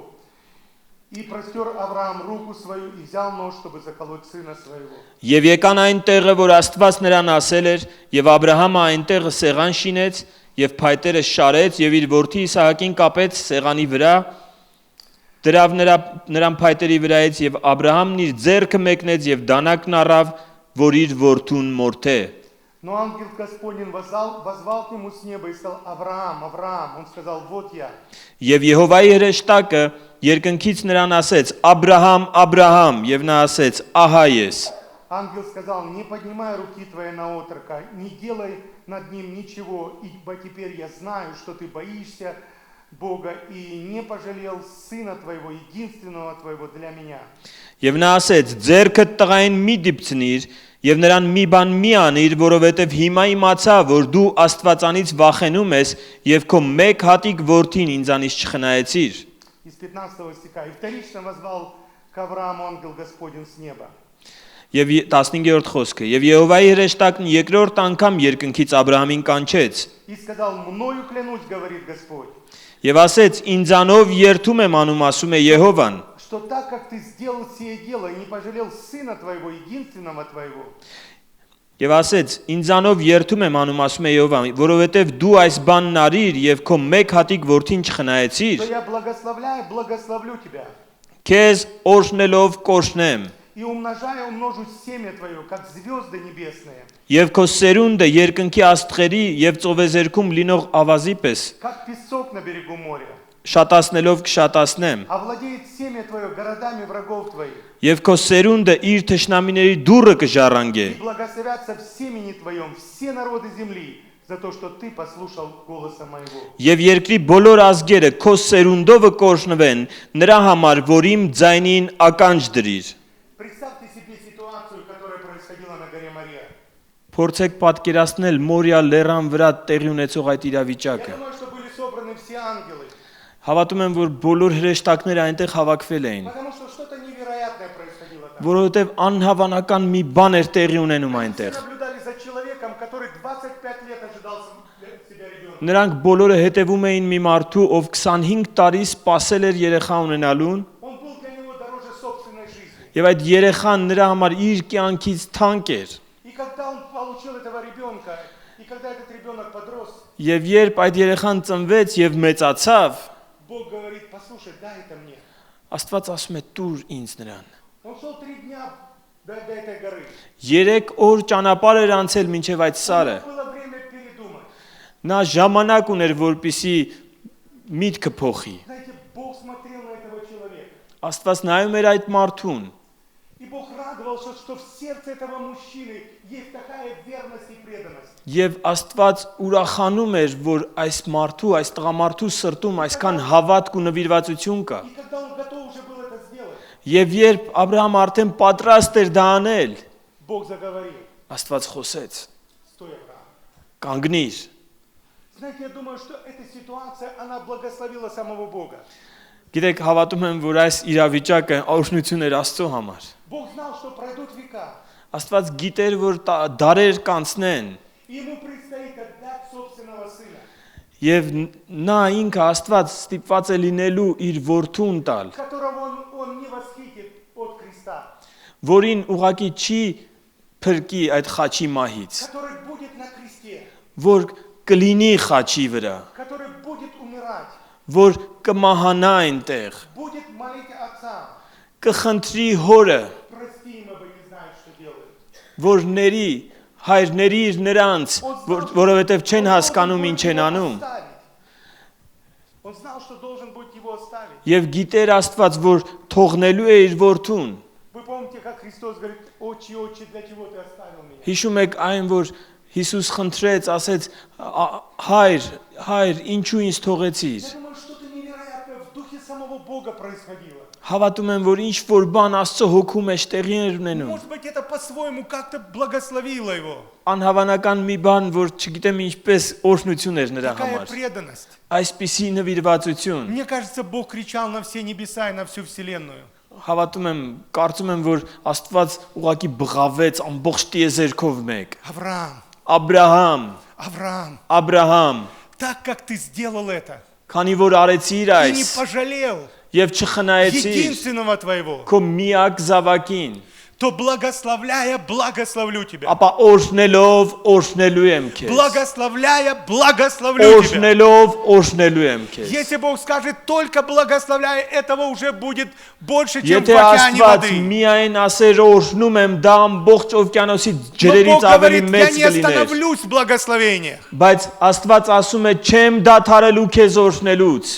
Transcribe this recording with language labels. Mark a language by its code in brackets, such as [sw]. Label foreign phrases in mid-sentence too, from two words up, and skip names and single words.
[ru] И простер Авраам руку свою, и взял нож, чтобы заколоть сына своего. [hy] Եվ եկան այն տեղը, որ Աստված նրան ասել էր, եւ Աբ รา համը այն տեղը սեղան շինեց, եւ փայտերը շարեց, եւ իր որդի Իսահակին կապեց սեղանի վրա, դրավ նրան փայտերի վրայից, եւ Աբ รา համն իր ձեռքը մեկնեց եւ դանակն առավ, որ իր որդուն մորթե։ [ru] Но ангел Господень возвал к нему с неба и сказал: Авраам, Авраам. Он сказал: вот я. [hy] Եվ Եհովայի հրեշտակը երկնքից նրան ասեց. Աբրահամ, Աբրահամ, եւ նա ասեց. Ահա ես։ [ru] ангел сказал: не поднимай руки твои на отрока, не делай над ним ничего, ибо теперь я знаю, что ты боишься Бога и не пожалел сына твоего, единственного твоего для меня. [hy] Եվ նա ասեց. Ձերքդ տղային մի դիպցնիր եւ նրան մի բան մի անիր, որովհետեւ հիմա իմացա, որ դու Աստվածանից վախենում ես եւ քո մեկ հատիկ որդին ինձանից չխնայեցիր։ [ru] Из 15 стиха. И вторично возвал к Аврааму ангел Господень с неба. [hy] Եվ 15-րդ խոսքը. Եվ Եհովայի հրեշտակն երկրորդ անգամ երկնքից Աբրահամին կանչեց։ [ru] И сказал: мною клянусь, говорит Господь, [hy] Եվ ասեց. Ինձանով երթում եմ անում, ասում է Եհովան, [ru] что так как ты сделал сие дело и не пожалел сына твоего, единственного твоего, [hy] Եվ ասեց. Ինձանով երթում եմ անում, ասում է Եհովան, որովհետև դու այս բանն արիր եւ քո մեկ հատիկ որդին չխնայեցիր, [ru] то я благословляю, благословлю тебя. [hy] քեզ օրհնելով կորշնեմ, [ru] И умножая, умножу семя твое, как звезды небесные, [hy] եւ քո սերունդը երկնքի աստղերի եւ ծովեզերքում լինող ավազի պես [ru] как песок на берегу моря. [hy] շատացնելով կշատացնեմ, [ru] Овладеет семя твое городами врагов твоих. [hy] եւ քո սերունդը իր թշնամիների դուռը կժառանգե, [ru] И благословятся в семени твоем все народы земли за то, что ты послушал голоса моего. [hy] եւ երկրի բոլոր ազգերը քո սերունդովը կորշնվեն, նրա համար, որ իմ ձայնին ականջ դրիր։ [ru] Представьте себе ситуацию, которая происходила на горе Мария. [hy] Փորձեք պատկերացնել Մորիա լեռան վրա տեղի ունեցող այդ [ru] Я [hy] իրավիճակը։ [ru] думаю, что были собраны все ангелы, [hy] Հավատում եմ, որ բոլոր հրեշտակները այնտեղ հավաքվել էին, [ru] потому что что-то невероятное происходило там. [hy] որովհետև անհավանական մի բան էր տեղի ունենում [ru] Все [hy] այնտեղ։ [ru] наблюдали за человеком, который 25 лет ожидал себя ребенка. [hy] Նրանք բոլորը հետևում էին մի մարդու, ով 25 տարի սպասել էր երեխա ունենալուն, [ru] Он был для него дороже собственной жизни. [hy] եւ այդ երեխան նրա համար իր կյանքից թանկ էր։ [ru] И когда он получил этого ребенка, и когда этот ребенок подрос, [hy] Եվ երբ այդ երեխան ծնվեց եւ մեծացավ, [ru] Бог говорит: послушай, дай это мне. [hy] Աստված ասում է՝ «Տուր ինձ նրան»։ [ru] Он шел 3 дня до этой горы. [hy] 3 օր ճանապարհ էր անցել մինչև այդ [ru] У [hy] սարը։ [ru] него было время передумать. [hy] Նա ժամանակ ուներ, որպիսի միտքը փոխի։ [ru] Знаете, Бог смотрел на этого человека. [hy] Աստված նայում էր այդ մարդուն, [ru] И Бог радовался, что в сердце этого мужчины есть такая верность и преданность. [hy] եւ Աստված ուրախանում էր, որ այս մարդու, այս տղամարդու սրտում այսքան հավատք ու նվիրվածություն կա։ [ru] И когда он готов уже был это сделать, [hy] Եվ երբ Աբրահամ արդեն պատրաստ էր դա անել, [ru] Бог заговорил: [hy] Աստված խոսեց. [ru] стой, Авраам. [hy] Կանգնիր։ [ru] Знаете, я думаю, что эта ситуация, она благословила самого Бога. [hy] Գիտեք, հավատում եմ, որ այս իրավիճակը օրհնություն էր Աստծո համար։ [ru] Бог знал, что пройдут века, [hy] Աստված գիտեր, որ դարեր կանցնեն, [ru] и ему предстоит отдать собственного сына, [hy] եւ նա ինքը Աստված ստիպված է լինելու իր որդուն տալ, [ru] которого он не восхитит от креста, [hy] որին ուղակի չի փրկի այդ խաչի մահից, [ru] который будет на кресте, [hy] որ կլինի խաչի վրա, [ru] который будет умирать, [hy] որ կմահանա այնտեղ, [ru] будет молить Отца: [hy] կխնդրի հորը, [ru] прости им, ибо не знают, что делают. [hy] որ ների, հայրների իր նրանց, որովհետև չեն հասկանում ինչ են անում, [ru] Он знал, что должен будет его оставить. [hy] եւ գիտեր Աստված, որ թողնելու է իր որդուն։ [ru] Вы помните, как Христос говорит: отче, отче, для чего ты оставил меня? [hy] Հիշում եք այն, որ Հիսուս խնդրեց, ասեց. Հայր, ինչու ինձ թողեցիր։ [ru] Я думаю, что-то невероятное в духе самого Бога происходило. [hy] Հավատում եմ, որ ինչ որ бан Աստծո հոգու մեջ տեղի էր ունենում։ [ru] Может быть, это по-своему как-то благословило его. [hy] Անհավանական մի բան, որ չգիտեմ ինչպես օրհնություն էր նրա [ru] Какая [hy] համար։ [ru] преданность. [hy] Այսպիսի նվիրվածություն։ [ru] Мне кажется, Бог кричал на все небеса и на всю вселенную: [hy] Հավատում եմ, կարծում եմ, որ Աստված ուղակի բղավեց ամբողջ տիեզերքով մեկ։ [ru] Авраам, [hy] Աբրահամ, [ru] Авраам, [hy] Աբրահամ, [ru] так как ты сделал это [hy] քանի որ արեցիր [ru] и не [hy] այս [ru] пожалел [hy] եւ չխնայեցիր [ru] единственного твоего, [hy] քո միակ զավակին, [ru] то благословляя, благословлю тебя. [hy] ապա օրհնելով օրհնելու եմ քեզ։ [ru] Благословляя, благословлю тебя. [hy] Օրհնելով օրհնելու եմ քեզ։ [ru] Если Бог скажет только благословляя, этого уже будет больше, чем в [hy] Եթե [ru] океане [hy] Աստված [ru] воды. [hy] միայն ասեր օրհնում եմ, դա ամբողջ օվկիանոսի [ru] Но Бог [hy] ջրերից ավելի [ru] говорит: я [hy] մեծ [ru] не [hy] կլիներ։ [ru] остановлюсь в благословениях. [hy] Բայց Աստված ասում է, չեմ դադարելու քեզ օրհնելուց։